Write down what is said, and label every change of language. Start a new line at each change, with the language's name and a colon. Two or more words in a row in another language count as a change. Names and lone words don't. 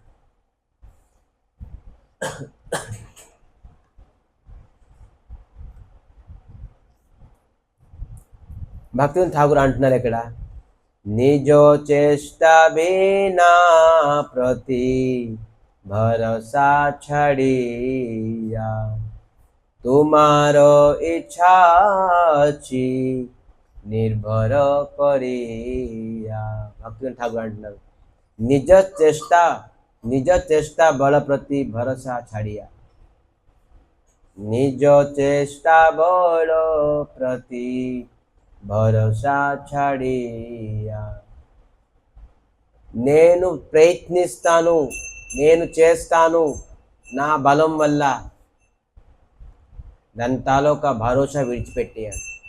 Telugu: భక్తివినోద్ ఠాకూర్ అంటున్నారు ఇక్కడ,
Bangla: নিজো চেষ্ট বিনা প্রতি ভরসা ছাড়িয়া তোমার ইচ্ছা আছি নির্ভর করিয়া.
Telugu: భక్తివినోద్ ఠాకూర్ అంటున్నారు,
Bangla: নিজ চেষ্ট বল প্রতি ভরসা ছাড়িয়া. নিজ চেষ্ট বল প্রতি ভরসা ছাড়িয়া.
Telugu: నేను ప్రయత్నిస్తాను, నేను చేస్తాను నా బలం వల్ల, దాని తాలూకా భరోసా విడిచిపెట్టేయాలి.